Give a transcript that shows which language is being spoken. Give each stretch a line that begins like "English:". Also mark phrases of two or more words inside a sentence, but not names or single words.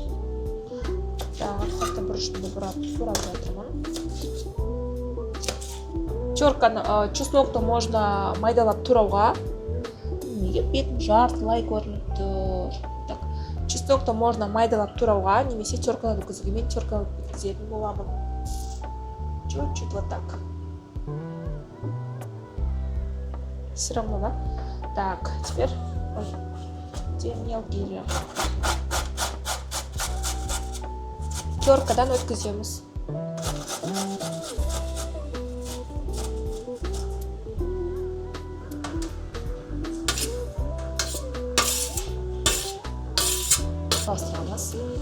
Kazakh: Тәтті бұрышымды турап жатырмын. Чеснокты можно майдалап турауға. Неге бетім жартылай көрініп тұр. Чеснокты можно майдалап турауға, немесе теркалап өткізуге. Мен теркалап өткізетін боламын.
Russian: Чуть-чуть вот так. Все равно, да? Так, теперь где мелкие.
Kazakh: Теркадан өткіземіз. Салыстырамыз.